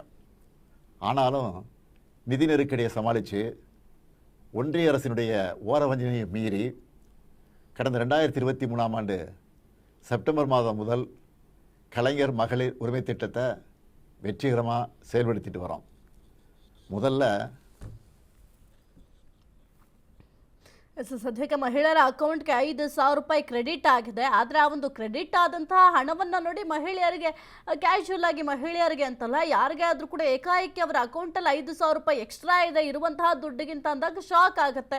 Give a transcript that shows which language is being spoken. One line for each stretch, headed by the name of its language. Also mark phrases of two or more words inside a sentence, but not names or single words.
Tamil: ஆனாலும் நிதி நெருக்கடியை சமாளித்து ஒன்றிய அரசினுடைய ஓரவஞ்சனையை மீறி கடந்த 2023ஆம் ஆண்டு செப்டம்பர் மாதம் முதல் கலைஞர் மகளிர் உரிமை திட்டத்தை வெற்றிகரமாக செயல்படுத்திட்டு வரோம். முதல்ல
Kannada: ಸದ್ಯಕ್ಕೆ ಮಹಿಳೆಯರ ಅಕೌಂಟ್ಗೆ 5,000 ರೂಪಾಯಿ ಕ್ರೆಡಿಟ್ ಆಗಿದೆ. ಆದರೆ ಆ ಒಂದು ಕ್ರೆಡಿಟ್ ಆದಂತಹ ಹಣವನ್ನು ನೋಡಿ ಮಹಿಳೆಯರಿಗೆ ಕ್ಯಾಶುವಲ್ ಆಗಿ, ಮಹಿಳೆಯರಿಗೆ ಅಂತಲ್ಲ ಯಾರಿಗೆ ಆದರೂ ಕೂಡ ಏಕಾಏಕಿ ಅವರ ಅಕೌಂಟಲ್ಲಿ 5,000 ರೂಪಾಯಿ ಎಕ್ಸ್ಟ್ರಾ ಇದೆ ಇರುವಂತಹ ದುಡ್ಡಿಗಿಂತ ಅಂದಾಗ ಶಾಕ್ ಆಗುತ್ತೆ.